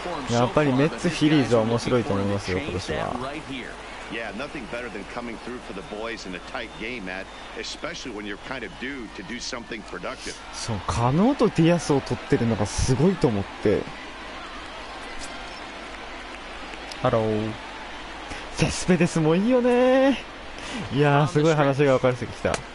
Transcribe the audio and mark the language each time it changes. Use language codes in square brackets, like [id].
[ja] やっぱりメッツフィリーズは面白いと思いますよ、今年は。 [en] Yeah, nothing better than coming through for the boys in a tight game, Matt, especially when you're kind of due to do something productive. [ja] そう、カノーとディアスを取ってるのがすごいと思って。ハロー。セスペデスもいいよね。いやー、すごい話が分かれてきた。